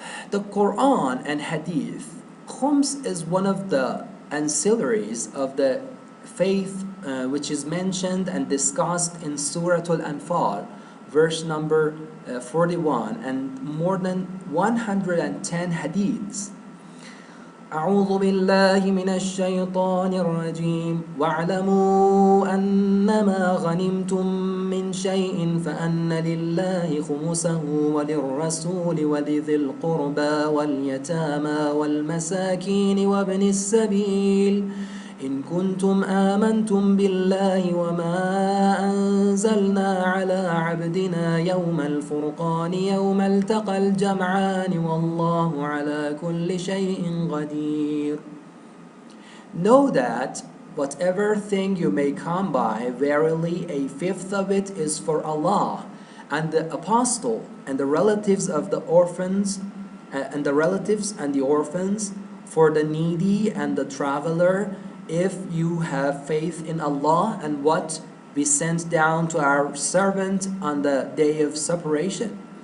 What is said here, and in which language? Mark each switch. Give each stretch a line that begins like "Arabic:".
English: The Quran and Hadith. Khums is one of the ancillaries of the faith which is mentioned and discussed in Surah Al-Anfal, verse number 41, and more than 110 hadiths.
Arabic: أعوذ بالله من الشيطان الرجيم واعلموا أنما غنمتم من شيء فأن لله خمسه وللرسول ولذي القربى واليتامى والمساكين وابن السبيل إن كنتم آمنتم بالله وما أنزلنا على عبدنا يوم الفرقان يوم التقى الجمعان والله على كل شيء قدير.
English: Know that whatever thing you may come by, verily 1/5 of it is for Allah and the apostle and the relatives of the orphans and the orphans, for the needy and the traveler, if you have faith in Allah and what we sent down to our servant on the day of separation,